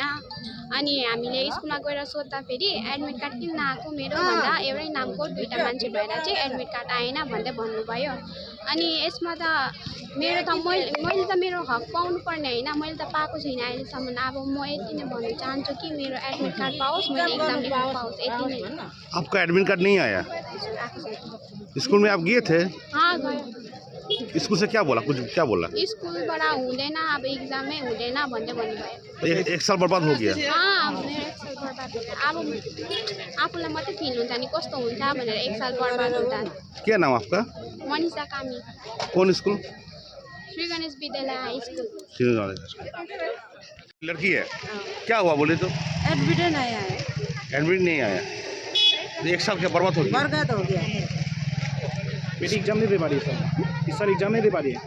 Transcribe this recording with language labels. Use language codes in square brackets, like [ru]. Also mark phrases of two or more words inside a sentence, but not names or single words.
[ne] अनि हामीले स्कुलमा गएर सोद्धाखेरि [en] admit card [ne] किन नआएको मेरो भन्दा एउटै नामको दुईवटा मान्छे भएर चाहिँ [en] admit card [ne] आएन भन्दै भन्नुभयो। अनि यसमा त मेरो त मैले त मेरो हक पाउनु पर्ने होइन, मैले त पाएको छैन अहिलेसम्म। अब म यति नै भन्न चाहन्छु कि मेरो [en] admit card [ne] पाओस्, मैले एक्जाम लेख्न पाओस्, यति नै। [hi] आपका [en] admit card [hi] नहीं आया? [ne] आएको छैन। [hi] स्कूल में आप गए थे? [ne] हाँ गयो। [hi] स्कूल से क्या बोला? कुछ क्या बोला? [ne] स्कुलबाट हुँदैन, अब एक्जामै हुँदैन भन्दै भन्नुभयो। [hi] एक साल बर्बाद हो गया। [ne] अब मेरो 1 साल बर्बाद हुन्छ। अब आफूलाई मात्रै फिल हुन्छ नि कस्तो हुन्छ भनेर 1 साल बर्बाद हुँदा। [hi] क्या नाम आपका? मनिषा कामी, कौन स्कूल? श्री गणेश विद्यालय हाई स्कुल। लड़की है, क्या हुआ बोले तो? एडमिट नहीं आया एडमिट नहीं आया, एक साल क्या बर्बाद हो गया? बर्बाद हो गया बेटी एग्जाम नहीं दे पा रही है सर, इस साल एग्जाम नहीं दे पा रही है।